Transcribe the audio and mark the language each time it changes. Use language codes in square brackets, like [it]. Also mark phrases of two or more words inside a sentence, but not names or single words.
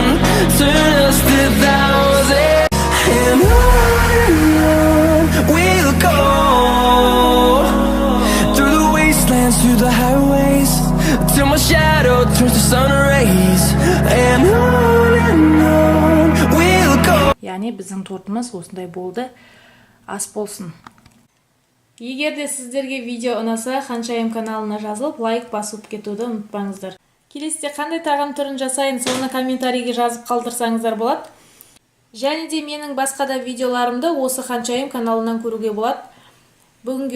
[en] Turn us to thousands, and on we'll go. Through the wastelands, through the highways, till my shadow turns to sun rays. And on we'll go. [kk] Яғни біздің тортымыз осындай болды. Ас болсын. Егер де сіздерге видео ұнаса, Ханшайым каналына жазылып, лайк басып кетуді ұмытпаңыздар. Келесіде қандай тағам түрін жасайын, соны комментарийге жазып қалдырсаңыздар болады. Және де менің басқа да видеоларымды осы Ханшайым каналынан көруге болады.